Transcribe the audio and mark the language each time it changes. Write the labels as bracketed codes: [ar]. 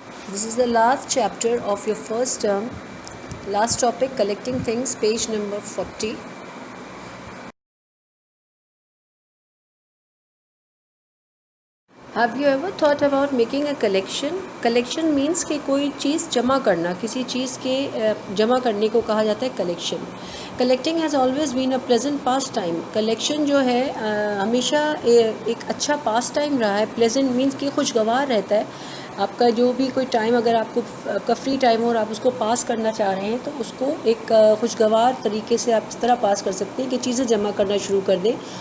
[en] This is the last chapter of your first term. Last topic, collecting things, page number 40. Have you ever thought about making a collection? Collection means [ur] کہ کوئی چیز جمع کرنا, کسی چیز کے جمع کرنے کو کہا جاتا ہے collection. [en] Collecting has always been a pleasant pastime. [ur] Collection جو ہے ہمیشہ ایک اچھا past time رہا ہے. [en] Pleasant means [ur] کہ خوشگوار رہتا ہے. آپ کا جو بھی کوئی ٹائم, اگر آپ کا فری ٹائم ہو اور آپ اس کو پاس کرنا چاہ رہے ہیں تو اس کو ایک خوشگوار طریقے سے آپ اس طرح پاس کر سکتے ہیں کہ چیزیں جمع کرنا شروع کر دیں.